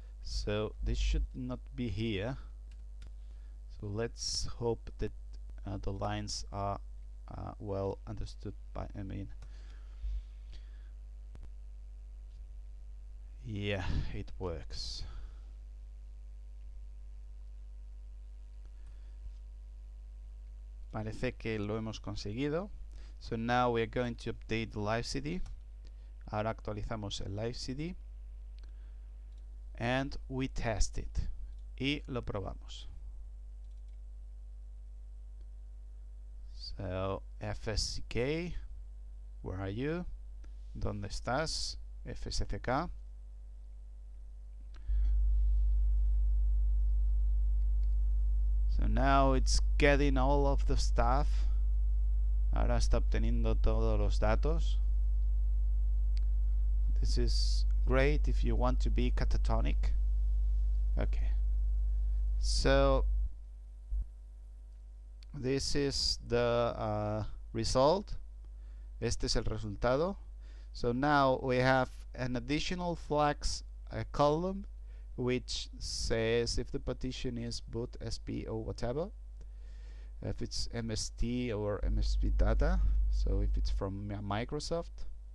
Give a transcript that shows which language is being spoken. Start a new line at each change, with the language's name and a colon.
English: So this should not be here. So let's hope that the lines are well understood by, yeah, it works.
Spanish: Parece que lo hemos conseguido.
English: So now we are going to update the live CD.
Spanish: Ahora actualizamos el live CD.
English: And we test it.
Spanish: Y lo probamos.
English: So FSCK, where are you?
Spanish: ¿Dónde estás?
English: FSCK. So now it's getting all of the stuff.
Spanish: Ahora está obteniendo todos los datos.
English: This is great if you want to be catatonic. Okay. So this is the result.
Spanish: Este es el resultado.
English: So now we have an additional flags column which says if the partition is boot, SP or whatever, if it's MST or MSP data, so if it's from Microsoft.